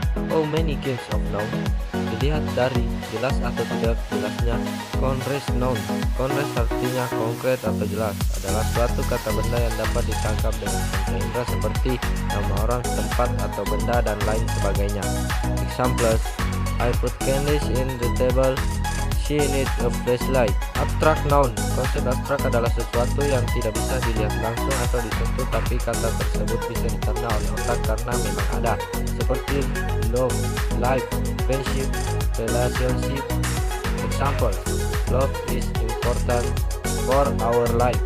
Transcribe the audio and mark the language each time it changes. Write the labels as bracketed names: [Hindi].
[English] How many games of noun? [Indonesian] Dilihat dari jelas atau tidak jelasnya concrete noun. Concrete artinya konkret atau jelas, adalah suatu kata benda yang dapat ditangkap dengan panca indera seperti nama orang, tempat atau benda dan lain sebagainya. [English] Examples, I put candies in the table, she needs a flashlight. [Indonesian] Abstrak noun. Konsep abstrak adalah sesuatu yang tidak bisa dilihat langsung atau disentuh, tapi kata tersebut bisa dicerna oleh otak karena memang ada, seperti love, life, friendship, relationship. [English] Example, love is important for our life.